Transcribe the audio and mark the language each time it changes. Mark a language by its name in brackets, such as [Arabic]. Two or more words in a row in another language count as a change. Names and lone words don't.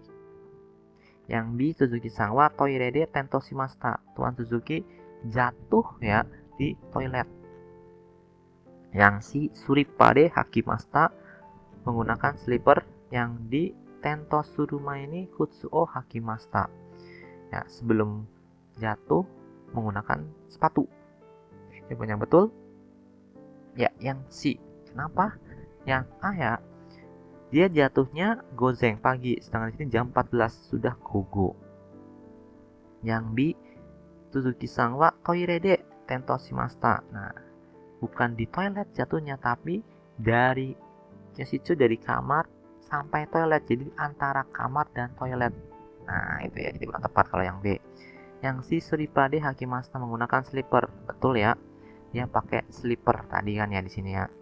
[Japanese] Yang B, 鈴木さんはトイレで転倒しました, [Indonesian] Tuan Suzuki jatuh ya di toilet. Yang C, [Japanese] スリッパで履きました, [Indonesian] menggunakan slipper. [Japanese] Yang D, 転倒する前に靴を履きました, [Indonesian] ya, sebelum jatuh menggunakan sepatu. Jawaban yang betul ya, yang C. Kenapa? Yang A ya, dia jatuhnya gozeng pagi, sedangkan ini jam 14 sudah gogo. [Japanese] Yang B, 鈴木さんはトイレで転倒しました. [Indonesian] Nah, bukan di toilet jatuhnya, tapi dari Yashichu, dari kamar sampai toilet, jadi antara kamar dan toilet. Nah, itu ya, jadi kurang tepat kalau yang B. Yang C, [Japanese] スリッパで履きました, [Indonesian] menggunakan slipper, betul ya, dia pakai slipper tadi kan ya di sini ya.